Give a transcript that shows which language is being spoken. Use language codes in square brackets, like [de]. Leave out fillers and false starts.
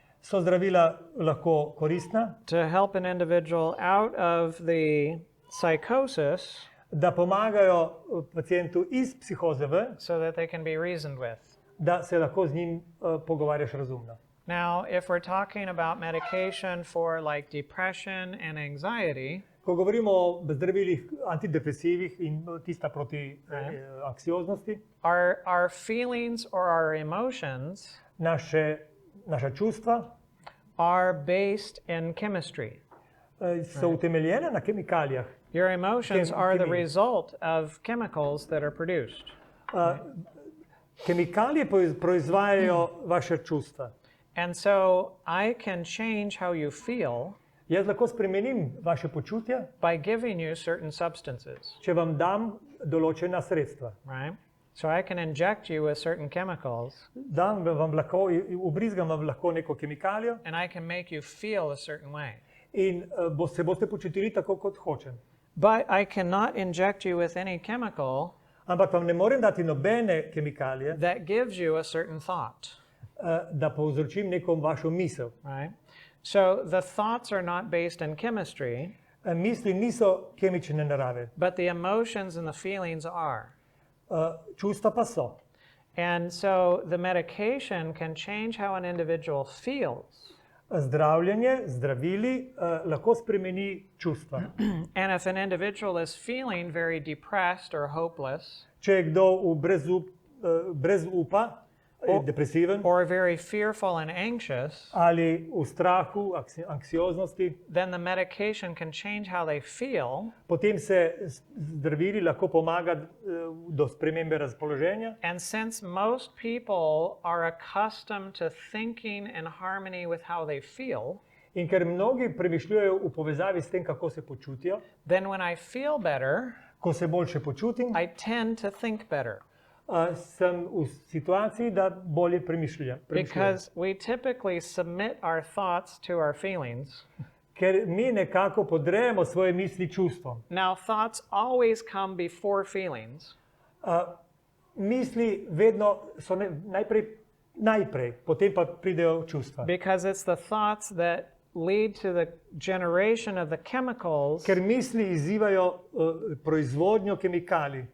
[sl] so zdravila lahko koristna, [en] to help an individual out of the psychosis [sl] da pomagajo pacientu iz psihoze ven, [en] so that they can be reasoned with. [sl] da se lahko z njim pogovarjaš razumno. [en] Now, if we're talking about medication for like depression and anxiety, [sl] Ko govorimo o zdravilih antidepresivih in tista proti anksioznosti, [en] our feelings or our emotions [sl] naša čustva [en] are based in chemistry. [sl] so utemeljene na kemikalijah. [en] Your emotions are the [sl] Chemie. [en] result of chemicals that are produced. [sl] Kemikalije proizvajajo vaše čustva. [en] And so I can change how you feel [sl] Jaz lahko spremenim vaše počutje, [en] by giving you certain substances, [sl] če vam dam določena sredstva. [en] right? So I can inject you with certain chemicals [sl] Dam vam lahko, ubrizgam vam lahko neko kemikalijo [en] and I can make you feel a certain way. [sl] in se boste počutili tako, kot hočem. [en] But I cannot inject you with any chemical [sl] Ampak vam ne morem dati nobene kemikalije, [en] that gives you a certain thought, [sl] da povzročim neko vašo misel. [en] right? So the thoughts are not based in chemistry, [sl] Misli niso kemične narave, [en] but the emotions and the feelings are. [sl] čustva pa so. [en] And so the medication can change how an individual feels. [sl] Zdravljenje, zdravili lahko spremeni čustva. [en] And if an individual is feeling very depressed or hopeless, [sl] Če je kdo brez upa, depresiven, [en] or very fearful and anxious, [sl] ali v strahu, anksioznosti, [en] then the medication can change how they feel. [sl] potem se zdravili lahko pomaga do spremembe razpoloženja. [en] And since most people are accustomed to thinking in harmony with how they feel, [sl] In ker mnogi premišljujejo v povezavi s tem, kako se počutijo, [en] then when I feel better, [sl] ko se boljše počutim, [en] I tend to think better. [sl] Sem v situaciji, da bolje premišljujem. [en] Because we typically submit our thoughts to our feelings. [sl] Ker mi nekako podrejemo svoje misli čustvom. [en] Now, thoughts always come before feelings. [sl] Misli vedno so najprej, potem pa pridejo čustva. [en] Because it's the thoughts that lead to the generation of the chemicals [sl] ker misli izzivajo proizvodnjo kemikalij,